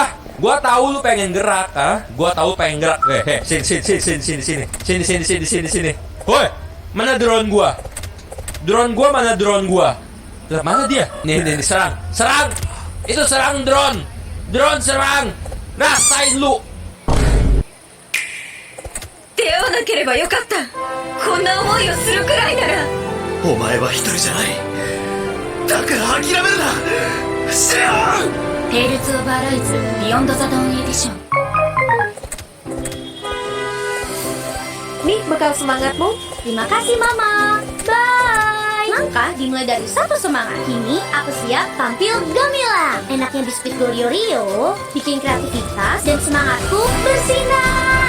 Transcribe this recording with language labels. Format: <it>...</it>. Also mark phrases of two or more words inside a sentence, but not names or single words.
<id>Gua tahu lu pengen gerak, Gua tahu pengen gerak. Sini. Woi, mana drone gua? Mana drone gua? Lah mana dia? Nih, serang. Itu serang drone. Drone serang. Rasain lu.</id> <ja>出会わなければよかった。こんな思いをするくらいなら。お前は一人じゃない。だから諦めるな。シアン。テイルズ・オブ・アライズ・ビヨンド・ザ・ドーン・エディション。</ja> <id>Nih bekal semangatmu. Terima kasih Mama. Bye. Langkah dimulai dari satu semangat. Kini aku siap tampil gemilang. Enaknya biskuit Gorio bikin kreativitas dan semangatku bersinar.</id>